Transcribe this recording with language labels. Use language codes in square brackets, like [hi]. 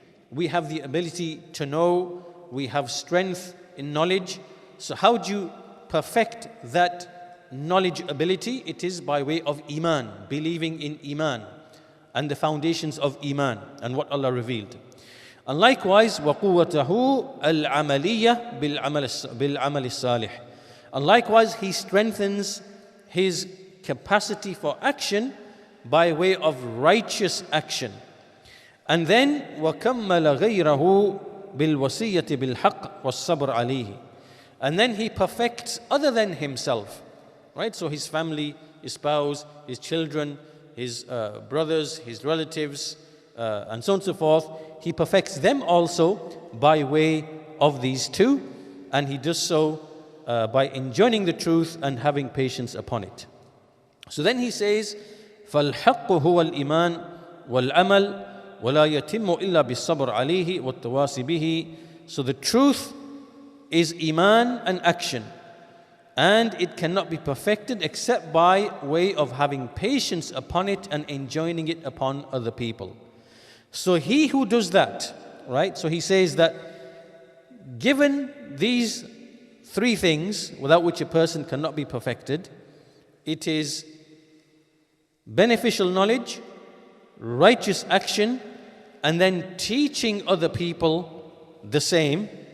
[en] We have the ability to know, we have strength in knowledge. So how do you perfect that knowledge ability, it is by way of Iman, believing in Iman and the foundations of Iman and what Allah revealed. And likewise, [ar] وَقُوَّتَهُ الْعَمَلِيَّةِ بِالْعَمَلِ الصَّالِحِ. [en] And likewise, he strengthens his capacity for action by way of righteous action. And then [ar] وَكَمَّلَ غَيْرَهُ بِالْوَصِيَّةِ بِالْحَقِّ وَالصَّبْرِ عَلَيْهِ. [en] And then he perfects other than himself, right? So his family, his spouse, his children, his brothers, his relatives, and so on and so forth. He perfects them also by way of these two, and he does so by enjoining the truth and having patience upon it. So then he says, [ar] فَالْحَقُّ هُوَ الْإِيمَانُ وَالْعَمَلُ وَلَا يَتِمُّ إِلَّا بِالصَّبْرِ عَلَيْهِ وَالتَّوَاصِي بِهِ. [en] So the truth is Iman and action, and it cannot be perfected except by way of having patience upon it and enjoining it upon other people. So he who does that, right? So he says that given these three things without which a person cannot be perfected, it is beneficial knowledge, righteous action, and then teaching other people the same.